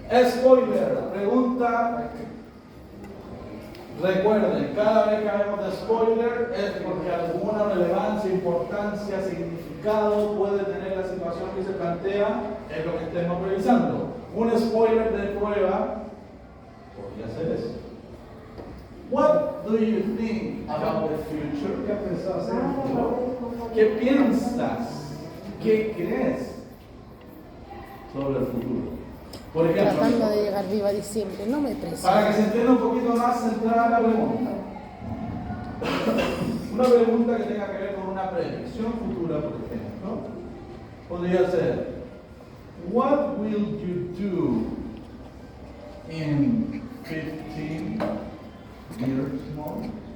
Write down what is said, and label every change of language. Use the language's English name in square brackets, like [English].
[Spanish] Spoiler, pregunta. Recuerden, cada vez que hablamos de spoiler es porque alguna relevancia, importancia, significado puede tener la situación que se plantea en lo que estemos revisando. Un spoiler de prueba podría ser eso. [English] What do you think about the future? [Spanish] ¿Qué pensás hacer en el futuro? ¿Qué piensas? ¿Qué crees sobre el futuro? Por ejemplo, Tratando de llegar viva a diciembre, no me presiones. para que se entienda un poquito más centrada la pregunta. Una pregunta que tenga que ver con una predicción futura, por ejemplo, podría ser: [English] What will you do in 15 years more?